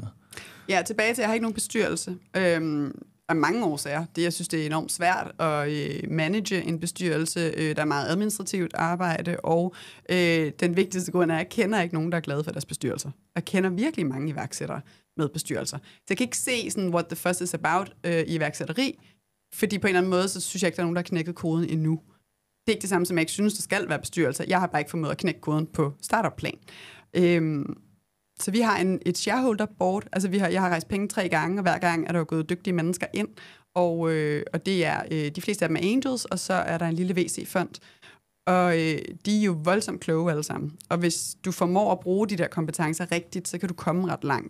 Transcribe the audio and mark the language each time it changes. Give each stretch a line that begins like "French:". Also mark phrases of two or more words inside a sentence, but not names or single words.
Danish: Ja, tilbage til, jeg har ikke nogen bestyrelse. Af mange årsager. Jeg synes, det er enormt svært at manage en bestyrelse. Der er meget administrativt arbejde, og den vigtigste grund er, at jeg kender ikke nogen, der er glade for deres bestyrelser. Jeg kender virkelig mange iværksættere med bestyrelser. Så jeg kan ikke se sådan,
English: what the fuss is about
Danish: i iværksætteri, fordi på en eller anden måde, så synes jeg ikke, der er nogen, der har knækket koden endnu. Det er ikke det samme, som jeg ikke synes, der skal være bestyrelser. Jeg har bare ikke formået at knække koden på startup-plan. Så vi har et
English: shareholder board,
Danish: altså jeg har rejst penge 3 gange, og hver gang er der jo gået dygtige mennesker ind, og det er, de fleste af dem er angels, og så er der en lille VC-fond, og de er jo voldsomt kloge alle sammen, og hvis du formår at bruge de der kompetencer rigtigt, så kan du komme ret langt.